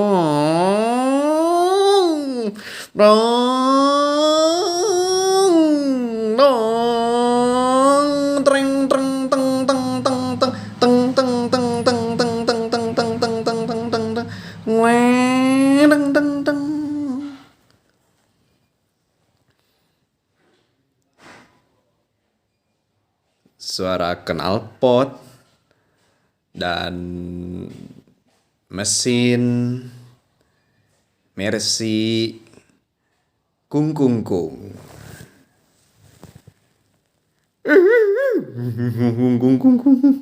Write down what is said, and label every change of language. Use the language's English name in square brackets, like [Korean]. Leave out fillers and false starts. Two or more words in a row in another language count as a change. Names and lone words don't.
[Indonesian] dong dong dong treng treng teng teng teng teng teng teng teng teng teng teng teng teng teng teng teng teng teng weng teng teng teng. Suara knalpot dan mesin Mercy kung kung kung. Kung kung kung.